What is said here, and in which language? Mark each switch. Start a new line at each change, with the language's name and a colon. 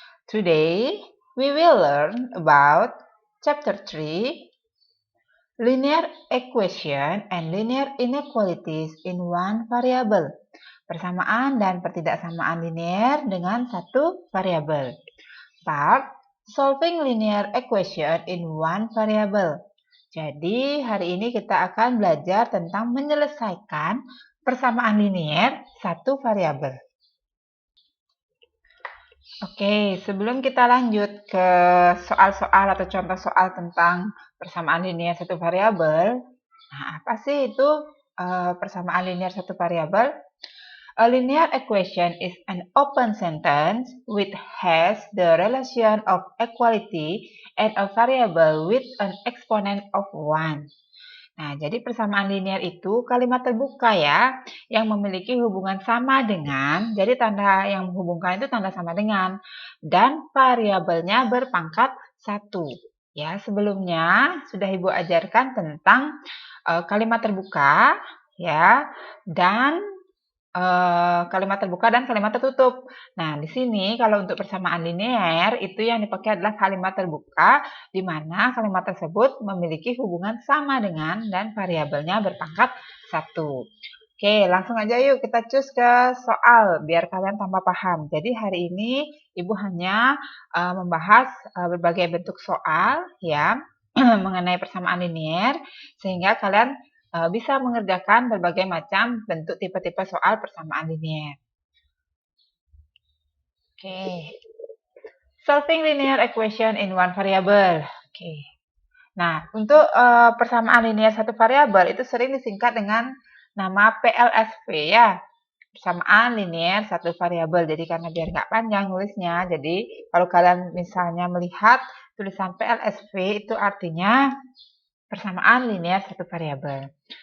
English: Today, we will learn about chapter 3, linear equation and linear inequalities in one variable.
Indonesian: Persamaan dan pertidaksamaan linear dengan satu variabel.
English: Part, solving linear equation in one variable.
Indonesian: Jadi, hari ini kita akan belajar tentang menyelesaikan persamaan linear satu variabel. Oke, sebelum kita lanjut ke soal-soal atau contoh soal tentang persamaan linear satu variabel, nah apa sih itu persamaan linear satu variabel?
English: A linear equation is an open sentence which has the relation of equality and a variable with an exponent of 1.
Indonesian: Nah, jadi persamaan linear itu kalimat terbuka ya, yang memiliki hubungan sama dengan, jadi tanda yang menghubungkan itu tanda sama dengan, dan variabelnya berpangkat 1. Ya, sebelumnya sudah Ibu ajarkan tentang kalimat terbuka ya, dan kalimat terbuka dan kalimat tertutup. Nah, di sini kalau untuk persamaan linear itu yang dipakai adalah kalimat terbuka, di mana kalimat tersebut memiliki hubungan sama dengan dan variabelnya berpangkat 1. Oke, langsung aja yuk kita cus ke soal biar kalian tambah paham. Jadi hari ini Ibu hanya membahas berbagai bentuk soal ya mengenai persamaan linear sehingga kalian bisa mengerjakan berbagai macam bentuk tipe-tipe soal persamaan linear. Oke.
English: Solving linear equation in one variable.
Indonesian: Oke. Nah, untuk persamaan linear satu variabel itu sering disingkat dengan nama PLSV ya. Persamaan linear satu variabel. Jadi karena biar nggak panjang nulisnya, jadi kalau kalian misalnya melihat tulisan PLSV itu artinya persamaan linear satu variabel.